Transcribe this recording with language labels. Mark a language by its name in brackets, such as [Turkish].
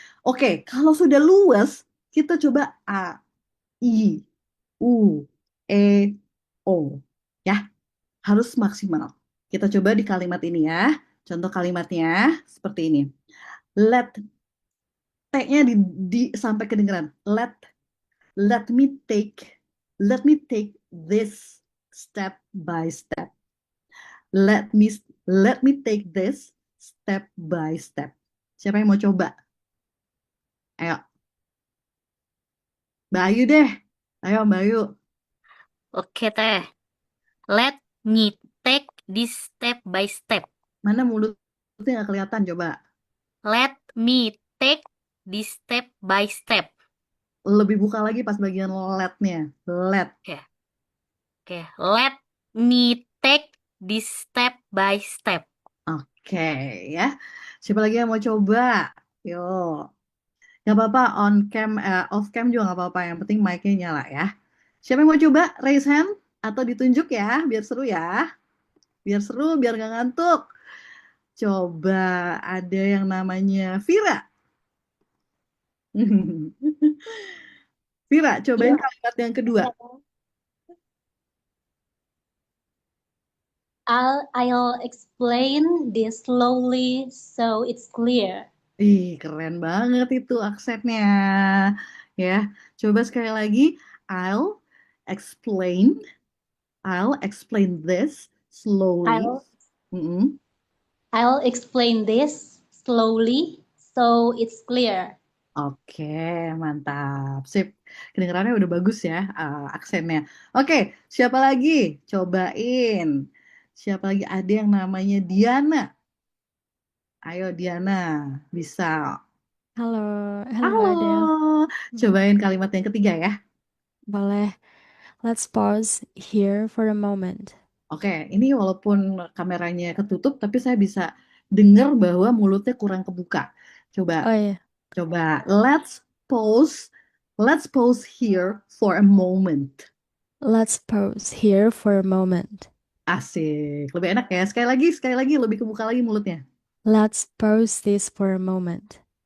[Indonesian] Oke, kalau sudah luas, kita coba A, I, U, E, O. Ya, harus maksimal. Kita coba di kalimat ini ya. Contoh kalimatnya seperti ini. Let, T-nya sampai kedengeran. [English] Let me let me take this step by step. Let me let me take this step by step. [Indonesian] Siapa yang mau coba? Ayo, Mbak Ayu deh. Ayo, Mbak Ayu. Oke teh, [English] let me take this step by step. [Indonesian] Mana mulutnya nggak kelihatan coba. [English] Let me take this step by step. [Indonesian] Lebih buka lagi pas bagian let-nya. [English] Let. Oke, oke. Let me take this step by step. [Indonesian] Oke ya. Siapa lagi yang mau coba? Yo. Gak apa-apa on cam, off cam juga gak apa-apa. Yang penting mic-nya nyala ya. Siapa yang mau coba? [English] Raise hand [Indonesian] atau ditunjuk ya, biar seru ya. Biar seru, biar gak ngantuk. Coba ada yang namanya Vira. Vira, cobain [English] Yeah. [Indonesian] kalimat yang kedua. [English] I'll explain this slowly so it's clear. [Indonesian] Ih, keren banget itu aksennya. Ya, coba sekali lagi. [English] I'll explain, I'll explain this slowly. I'll Mm-mm. I'll explain this slowly so it's clear. [Indonesian] Oke, mantap. Sip. Kedengarannya udah bagus ya aksennya. Oke, siapa lagi? Cobain. Siapa lagi? Ada yang namanya Diana. Ayo Diana, bisa. Halo, halo Mbak Adele. Halo. Cobain kalimat yang ketiga ya. Boleh. [English] Let's pause here for a moment. [Indonesian] Oke, ini walaupun kameranya ketutup, tapi saya bisa dengar bahwa mulutnya kurang kebuka. Coba, Oh iya, coba. Pause. [English] Let's pause here for a moment. let's pause here for a moment. [Indonesian] Asik, lebih enak ya. Sekali lagi, lebih kebuka lagi mulutnya. [English] Let's pause this for a moment.